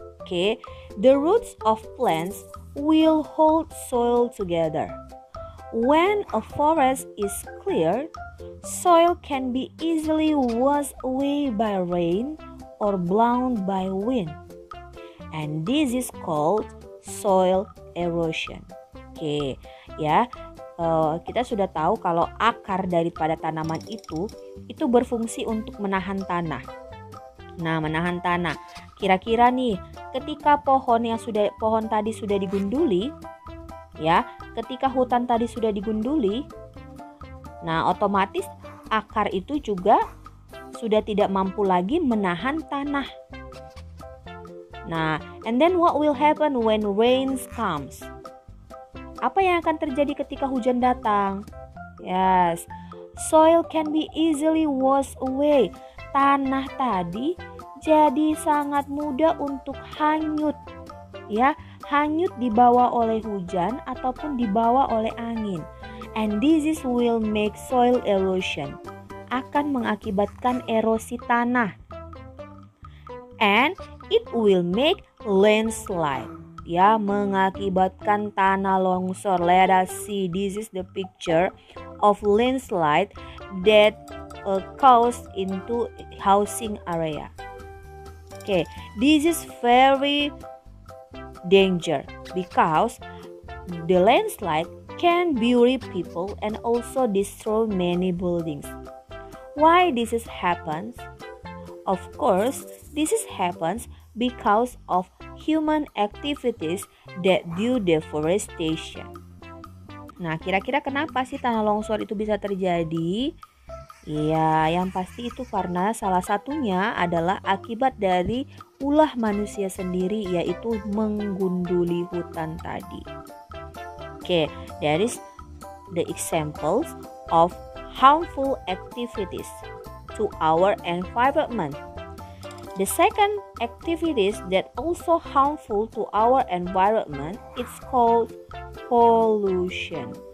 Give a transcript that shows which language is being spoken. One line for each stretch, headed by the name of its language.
English: Okay, the roots of plants will hold soil together. When a forest is cleared, soil can be easily washed away by rain or blown by wind. And this is called soil erosion.
Indonesian: Oke, ya. Kita sudah tahu kalau akar daripada tanaman itu berfungsi untuk menahan tanah. Nah, menahan tanah. Kira-kira nih, ketika pohon tadi sudah digunduli, ya, ketika hutan tadi sudah digunduli, nah otomatis akar itu juga sudah tidak mampu lagi menahan tanah.
English: Nah, and then what will happen when rain comes?
Indonesian: Apa yang akan terjadi ketika hujan datang?
English: Yes, soil can be easily washed away.
Indonesian: Tanah tadi jadi sangat mudah untuk hanyut. Ya, hanyut dibawa oleh hujan ataupun dibawa oleh angin.
English: And this will make soil erosion.
Indonesian: Akan mengakibatkan erosi tanah.
English: And it will make landslide.
Indonesian: Ya, mengakibatkan tanah longsor.
English: Let us see. This is the picture of landslide that caused into housing area. Okay, this is very danger because the landslide can bury people and also destroy many buildings. Why this happens? Of course, this happens because of human activities that do deforestation.
Indonesian: Nah, kira-kira kenapa sih tanah longsor itu bisa terjadi? Ya, yang pasti itu karena salah satunya adalah akibat dari ulah manusia sendiri, yaitu menggunduli hutan tadi.
English: Okay, that is the examples of harmful activities to our environment. The second activities that also harmful to our environment is called pollution.